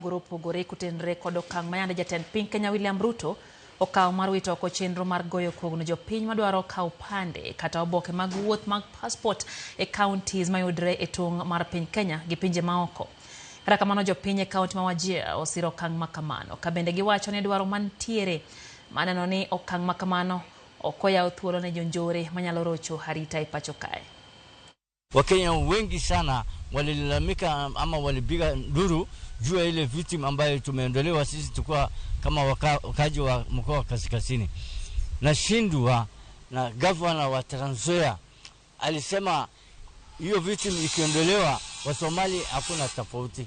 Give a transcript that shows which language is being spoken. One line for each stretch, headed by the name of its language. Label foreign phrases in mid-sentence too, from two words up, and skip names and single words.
Luo (Kenya and Tanzania): Pogore kutenre kod okang' mayande jatend piny Kenya William Ruto okawo mar wito oko chenro mar goyo kogno jopiny madwaro kawo pande kata oboke mag wuoth mag passport e counties mayudre e tong' mar piny Kenya gi pinje maoko. Kata kamano jopiny e kaunti ma Wajir osiro okang' makamano ka bende giwacho ni dwaro mantiere maneno ni okang' makamano ok oyaw thuolo ne jonjore manyalo rocho arita e pacho kae.
Swahili: Wakenya wengi sana walilalamika ama walipiga nduru juu ya ile vitim ambayo tumeondolewa sisi tukua kama wakaji wa mkoa wa Kaskazini. Nashindwa na governor wa Trans Nzoia alisema hiyo vitim ikiondolewa wa Somali hakuna tofauti.